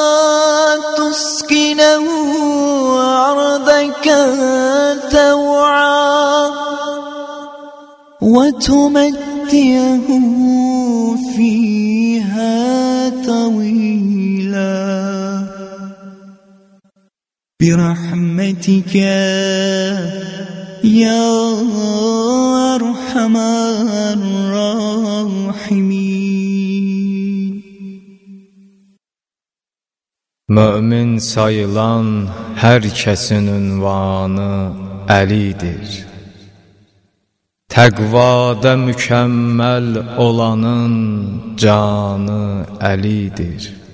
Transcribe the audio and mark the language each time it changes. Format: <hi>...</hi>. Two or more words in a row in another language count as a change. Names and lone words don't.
<ar>تسكنه أرضك توعا وتمتعه فيها طويلا برحمتك يا أرحم الراحمين.</ar> <az>Mömin sayılan hər kəsin ünvanı Əlidir. Təqvada mükəmməl olanın canı Əlidir.</az>